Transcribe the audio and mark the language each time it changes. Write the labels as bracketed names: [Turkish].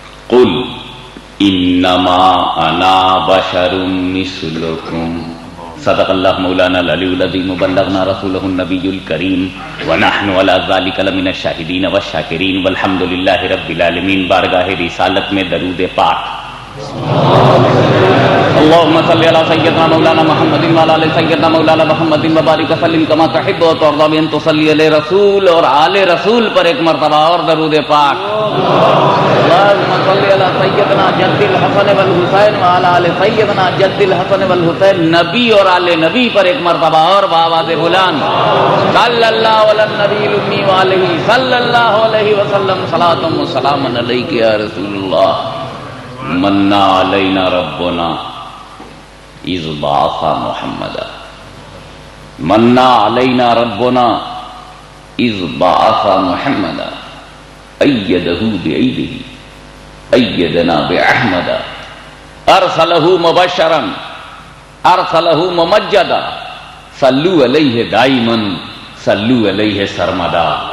[Arabic] قل انما انا بشر مثلکم صدق اللہ مولانا العلی العظیم بلغنا رسولہ النبی الکریم ونحن علی ذلک لمن الشاہدین والشاکرین والحمد للہ رب العالمین. [Urdu] بارگاہ رسالت میں درود پاک. [Arabic] اللهم صل على سيدنا مولانا محمد وعلى ال سيدنا مولانا محمد وبارك وسلم كما تحب وترضى بان تصلي على رسول [Urdu] اور آل رسول پر ایک مرتبہ اور درود پاک. [Arabic] اللهم صل على سيدنا جد الحسن والحسین وعلى ال سيدنا جد الحسن والحسین. [Urdu] نبی اور آل نبی پر ایک مرتبہ اور بآواز بلند [Arabic] صلی اللہ علی النبی الامی وعلیہ صلی اللہ علیہ وسلم صلاۃ و سلام علیک یا رسول اللہ. منا علینا ربنا اذ بعث محمدا منا علینا ربنا اذ بعث محمدا ایدہ بعیدہ ایدنا باحمدا ارسلہ مبشرا ارسلہ ممجدا صلو علیہ دائما صلو علیہ سرمدا.